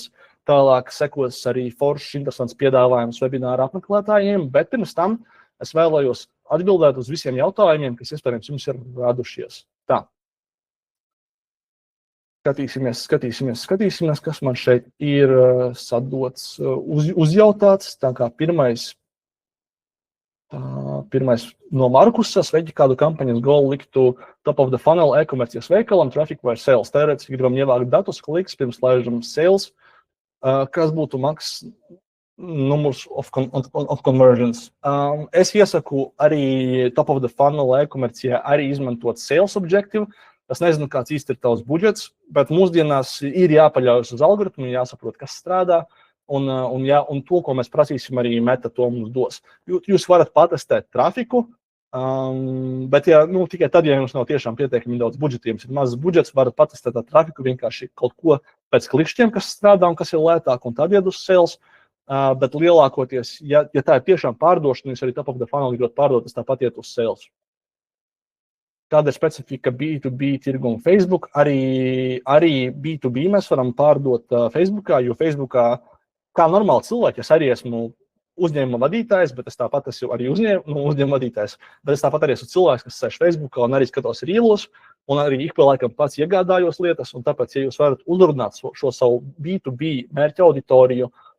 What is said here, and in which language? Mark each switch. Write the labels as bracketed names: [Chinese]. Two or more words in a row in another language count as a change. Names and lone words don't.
[Latvian] Tālāk sekos arī foršs, interesants piedāvājums webināra apmeklētājiem, bet pirms tam es vēlējos atbildēt uz visiem jautājumiem, kas iespējams jums ir radušies. Tā. Skatīsimies, kas man šeit ir sadots, uzjautāts. Tā kā pirmais no Markusa, sveiki, kādu kampaņas goal liktu [English] top of the funnel [Latvian] e-komercijas veikalam, traffic vai sales. Tērēts, gribam ievākt datus, kliks, pirms laižam sales. Kas būtu maks numurs [English] of conversions? [Latvian] Es iesaku arī [English] top of the funnel [Latvian] e-komercijā arī izmantot [English] sales objective. [Latvian] Es nezinu, kāds īsti ir tavs budžets, bet mūsdienās ir jāpaļaujas uz algoritmu, jāsaprot, kas strādā, un to, ko mēs prasīsim, arī meta to mums dos. Jūs varat patestēt trafiku, bet tikai tad, ja jums nav tiešām pietiekami daudz budžeta, jums ir mazs budžets, varat patestēt tā trafiku vienkārši kaut ko pēc klikšķiem, kas strādā un kas ir lētāk, un tad iet uz sales. Bet lielākoties, ja tā ir tiešām pārdošana, jūs arī [English] top of the funnel [Latvian] gribat pārdot, tas tāpat iet uz sales. Kāda ir specifika B2B tirgumu Facebook? Arī B2B mēs varam pārdot Facebookā, jo Facebookā, kā normāli cilvēki, es arī esmu uzņēmuma vadītājs, bet es tāpat esmu arī uzņēmuma vadītājs, bet es tāpat arī esmu cilvēks, kas sēž Facebookā un arī skatos rīlos, un arī ik pa laikam pats iegādājos lietas, un tāpēc, ja jūs varat uzrunāt šo savu B2B mērķa auditoriju